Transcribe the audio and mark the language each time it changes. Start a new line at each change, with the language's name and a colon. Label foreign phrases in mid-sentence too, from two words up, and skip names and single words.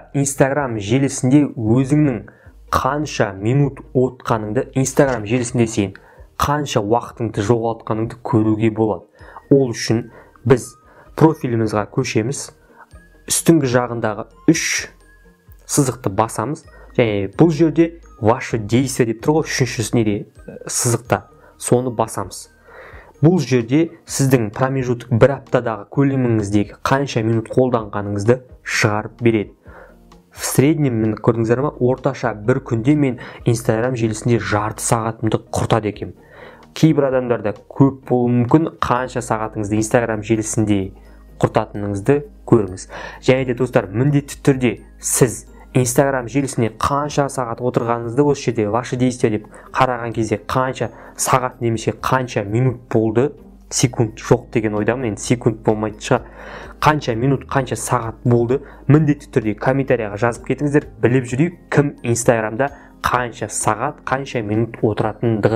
Kazakh: Instagram желісінде өзіңнің қанша минут отқаныңды, Instagram желісінде сен қанша уақытыңды жоғалтқаныңды көруге болады. Ол үшін біз профилімізға көшеміз. Үстіңгі жағындағы 3 сызықты басамыз. Және бұл жерде
Russian: ваше действие
Kazakh: деп тұр ғой, 3-ші сызықта. Соны басамыз. Бұл жерде сіздің промежуток бір аптадағы көлеміңіздегі қанша минут қолданғаныңызды шығарып береді.
Russian: В среднем,
Kazakh: көрдіңіздер ме, орташа бір күнде мен Instagram желісінде жарты сағатымды құртады екем. Кейбір адамдарда көп болуы мүмкін, қанша сағатыңызды Instagram желісінде құртатыныңызды көріңіз. Және де достар, міндетті түрде сіз Instagram желісіне қанша сағат отырғаныңызды осы жерде
Russian: ваше действие
Kazakh: деп қараған кезде қанша сағат немесе қанша минут болды, секунд жоқ деген ойдамын. Енді секунд болмайтын шығар. Қанша минут, қанша сағат болды, міндетті түрде комментарияға жазып кетіңіздер, біліп жүрейік кім Инстаграмда қанша сағат, қанша минут отыратындығын.